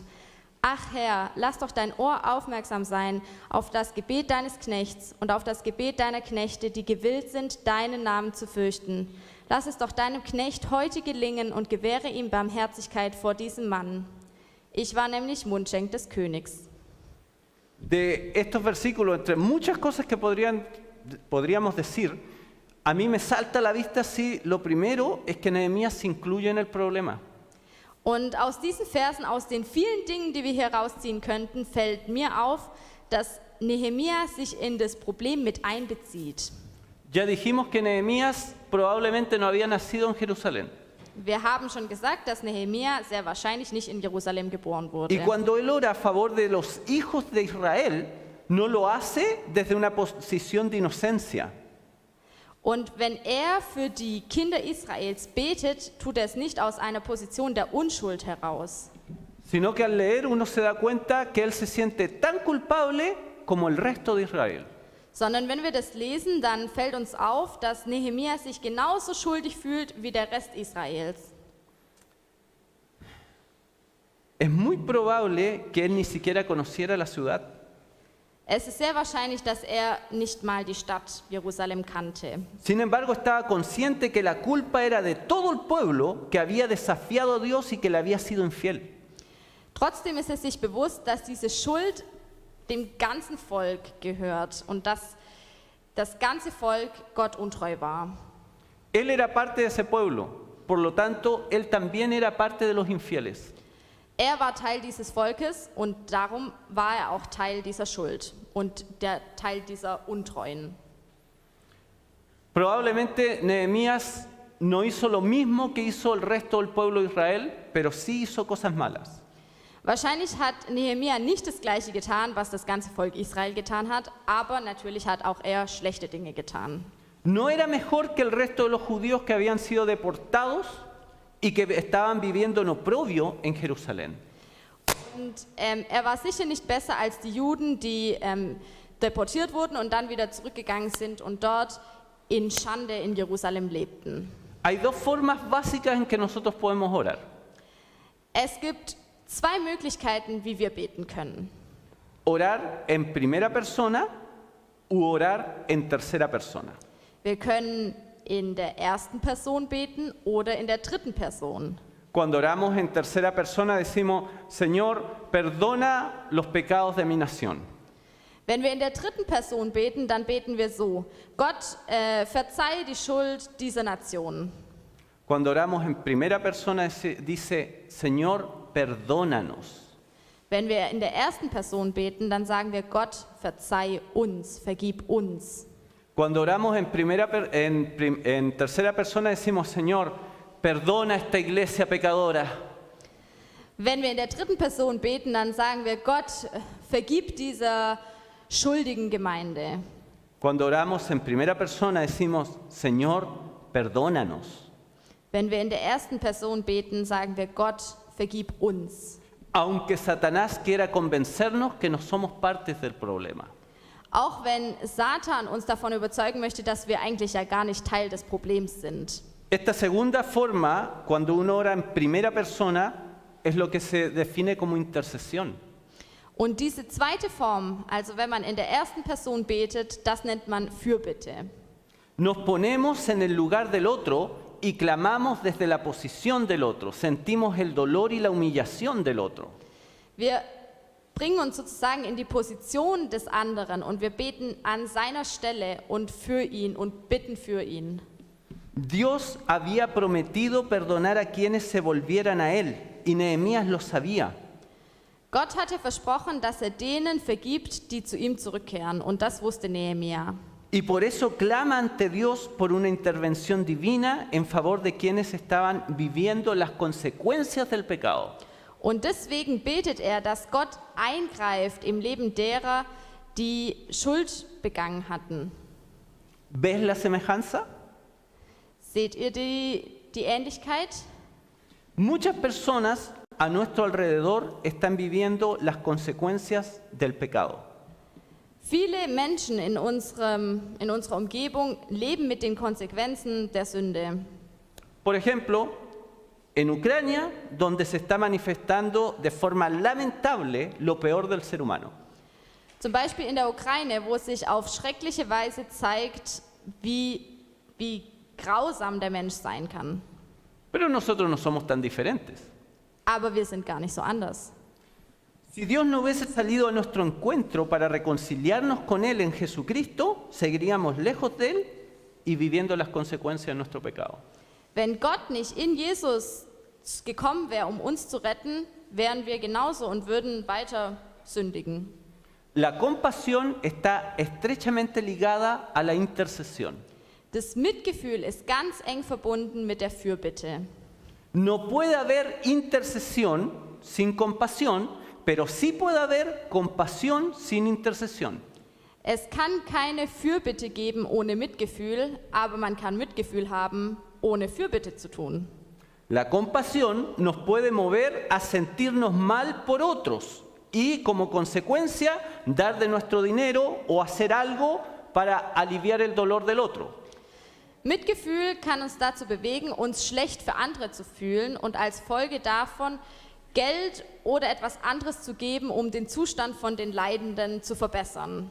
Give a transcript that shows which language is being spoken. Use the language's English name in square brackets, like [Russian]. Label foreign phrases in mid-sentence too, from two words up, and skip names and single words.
[German] Ach Herr, lass doch dein Ohr aufmerksam sein auf das Gebet deines Knechts und auf das Gebet deiner Knechte, die gewillt sind, deinen Namen zu fürchten. Lass es doch deinem Knecht heute gelingen und gewähre ihm Barmherzigkeit vor diesem Mann. Ich war nämlich Mundschenk des Königs. [Spanish] De estos versículos, entre muchas cosas que podríamos decir, a mí me salta a la vista si lo primero es que Nehemías se incluye en el problema. [German] Und aus diesen Versen, aus den vielen Dingen, die wir hier rausziehen könnten, fällt mir auf, dass Nehemia sich in das Problem mit einbezieht. [Spanish] Ya dijimos que Nehemías probablemente no había nacido en Jerusalén. [German] Wir haben schon gesagt, dass Nehemia sehr wahrscheinlich nicht in Jerusalem geboren wurde. [Spanish] Y cuando él ora a favor de los hijos de Israel, no lo hace desde una posición de inocencia. [German] Und wenn er für die Kinder Israels betet, tut er es nicht aus einer Position der Unschuld heraus. [Spanish] Sino que al leer uno se da cuenta que él se siente tan culpable como el resto de Israel. [German] Sondern wenn wir das lesen, dann fällt uns auf, dass Nehemia sich genauso schuldig fühlt wie der Rest Israels. [Spanish] Es muy probable que él ni siquiera conociera la ciudad. [German] Es ist sehr wahrscheinlich, dass er nicht mal die Stadt Jerusalem kannte. [Spanish] Sin embargo, estaba consciente que la culpa era de todo el pueblo que había desafiado a Dios y que le había sido infiel. [German] Trotzdem ist er sich bewusst, dass diese Schuld dem ganzen Volk gehört und dass das ganze Volk Gott untreu war. [Spanish] Él era parte de ese pueblo, por lo tanto, él también era parte de los infieles. [German] Er war Teil dieses Volkes und darum war er auch Teil dieser Schuld und der Teil dieser Untreuen. [Spanish] Probablemente Nehemías no hizo lo mismo que hizo el resto del pueblo de Israel, pero sí hizo cosas malas. [German] Wahrscheinlich hat Nehemia nicht das Gleiche getan, was das ganze Volk Israel getan hat, aber natürlich hat auch er schlechte Dinge getan. [Spanish] No era mejor que el resto de los judíos que habían sido deportados y que estaban viviendo en oprobio en Jerusalén. [German] Und er war sicher nicht besser als die Juden, die deportiert wurden und dann wieder zurückgegangen sind und dort in Schande in Jerusalem lebten. [Spanish] Hay dos formas básicas en que nosotros podemos orar. [German] Es gibt zwei Möglichkeiten, wie wir beten können. [Spanish] Orar en primera persona u orar en tercera persona. [German] Wir können in der ersten Person beten oder in der dritten Person. [Spanish] Cuando oramos en tercera persona decimos, Señor, perdona los pecados de mi nación. [German] Wenn wir in der dritten Person beten, dann beten wir so: Gott, verzeihe die Schuld dieser Nation. [Spanish] Cuando oramos en primera persona dice, Señor, perdónanos. [German] Wenn wir in der ersten Person beten, dann sagen wir: Gott, verzeih uns, vergib uns. [Spanish] Cuando oramos en tercera persona decimos, Señor, perdona esta iglesia pecadora. [German] Wenn wir in der dritten Person beten, dann sagen wir: Gott, vergib dieser schuldigen Gemeinde. [Spanish] Cuando oramos en primera persona decimos, Señor, perdónanos. [German] Wenn wir in der ersten Person beten, sagen wir, Gott, vergib uns. [Spanish] aunque Satanás quiera convencernos que no somos partes del problema. [German] Auch wenn Satan uns davon überzeugen möchte, dass wir eigentlich ja gar nicht Teil des Problems sind. [Spanish] Esta segunda forma, cuando uno ora en primera persona, es lo que se define como intercesión. [German] Und diese zweite Form, also wenn man in der ersten Person betet, das nennt man Fürbitte. [Spanish] Nos ponemos en el lugar del otro y clamamos desde la posición del otro. Sentimos el dolor y la humillación del otro. [German] Wir bringen uns sozusagen in die Position des anderen und wir beten an seiner Stelle und für ihn und bitten für ihn. [Spanish] Dios había prometido perdonar a quienes se volvieran a Él, y Nehemías lo sabía. [German] Gott hatte versprochen, dass er denen vergibt, die zu ihm zurückkehren, und das wusste Nehemia. [Spanish] Y por eso clama ante Dios por una intervención divina en favor de quienes estaban viviendo las consecuencias del pecado. [German] Und deswegen betet er, dass Gott eingreift im Leben derer, die Schuld begangen hatten. [Spanish] ¿Ves la semejanza? [German] Seht ihr die Ähnlichkeit? [Spanish] Muchas personas a nuestro alrededor están viviendo las consecuencias del pecado. [German] Viele Menschen in unserer Umgebung leben mit den Konsequenzen der Sünde. [Spanish] Por ejemplo, en Ucrania, donde se está manifestando de forma lamentable lo peor del ser humano. [German] Zum Beispiel in der Ukraine, wo es sich auf schreckliche Weise zeigt, wie grausam der Mensch sein kann. [Spanish] Pero nosotros no somos tan diferentes. [German] Aber wir sind gar nicht so anders. [Spanish] Si Dios no hubiese salido a nuestro encuentro para reconciliarnos con Él en Jesucristo, seguiríamos lejos de Él y viviendo las consecuencias de nuestro pecado. [German] Wenn Gott nicht in Jesus gekommen wäre, um uns zu retten, wären wir genauso und würden weiter sündigen. [Spanish] La compasión está estrechamente ligada a la intercesión. [German] Das Mitgefühl ist ganz eng verbunden mit der Fürbitte. [Spanish] No puede haber intercesión sin compasión, pero sí puede haber compasión sin intercesión. [German] Es kann keine Fürbitte geben ohne Mitgefühl, aber man kann Mitgefühl haben, ohne Fürbitte zu tun. [Spanish] La compasión nos puede mover a sentirnos mal por otros y, como consecuencia, dar de nuestro dinero o hacer algo para aliviar el dolor del otro. [German] Mitgefühl kann uns dazu bewegen, uns schlecht für andere zu fühlen und als Folge davon Geld oder etwas anderes zu geben, um den Zustand von den Leidenden zu verbessern.